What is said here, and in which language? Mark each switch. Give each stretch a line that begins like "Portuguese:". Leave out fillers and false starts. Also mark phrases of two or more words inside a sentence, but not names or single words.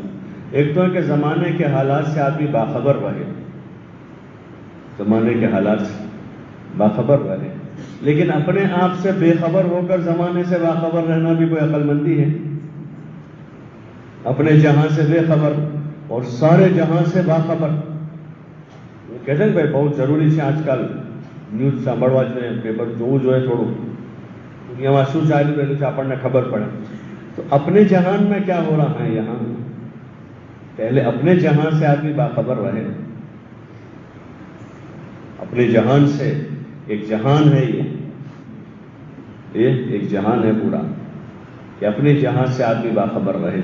Urdu: ایک تو ہے کہ زمانے کے حالات سے آدمی باخبر رہے، زمانے کے حالات سے باخبر رہے، لیکن اپنے آپ سے بے خبر ہو کر زمانے سے باخبر رہنا بھی کوئی عقل مندی ہے۔ اپنے جہاں سے بے خبر اور سارے جہاں سے باخبر۔ کہتے ہیں بھائی بہت ضروری سے آج کل نیوز
Gujarati: સાંભળવા જોઈએ, પેપર જોવું જોઈએ થોડું, દુનિયામાં શું ચાલી રહ્યું છે આપણને ખબર પડે।
Urdu: تو اپنے جہان میں کیا ہو رہا ہے یہاں، پہلے اپنے جہان سے آدمی باخبر رہے۔ اپنے جہان سے، ایک جہان ہے یہ ایک جہان ہے پورا، کہ اپنے جہان سے آدمی باخبر رہے۔